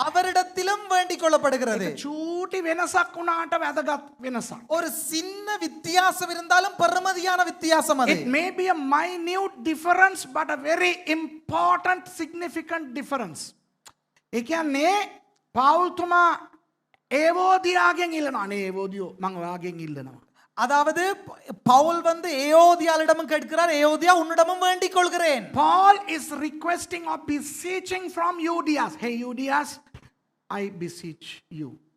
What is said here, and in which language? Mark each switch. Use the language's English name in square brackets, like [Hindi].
[Tamil] அவரிடத்திலும் வேண்டிக் கொள்ளப்படுகிறது. [Sinhala] චූටි වෙනසක් වුණාට වැදගත් වෙනසක්. [Tamil] ஒரு சின்ன வித்தியாசம் இருந்தாலும் பெருமதியான வித்தியாசம் அது. [English] It may be a minute difference but a very important significant difference. [Sinhala] ඒ කියන්නේ පෞල්තුමා ඒවෝදියාගෙන් ඉල්ලනවා. අනේ ඒවෝදියෝ මං ඔයාගෙන් ඉල්ලනවා. [Tamil] அதாவது பவுல் வந்து ஏயோதியாளிடமும் கேட்கிறார், ஏயோதியா உன்னிடமும் வேண்டிக் கொள்கிறேன். [English] Paul is requesting or beseeching from Euodias. Hey Euodias, I beseech you.